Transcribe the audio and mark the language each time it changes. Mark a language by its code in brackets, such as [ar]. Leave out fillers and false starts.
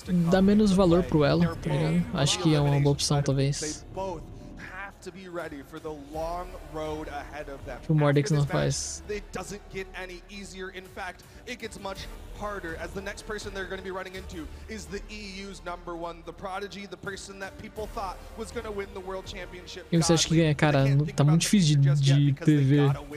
[pt] Dá menos valor pro elo, tá ligado? Acho que é uma boa opção, talvez. [en] to be ready for the long road ahead of them. [pt] O Mordex não faz. [en] It doesn't get any easier. In fact, it gets much harder, as the next person they're going to be running into is the EU's #1, the Prodigy, the person that people thought was going to win the World Championship. [pt] E você acha que ganha? Cara, tá muito difícil de prever.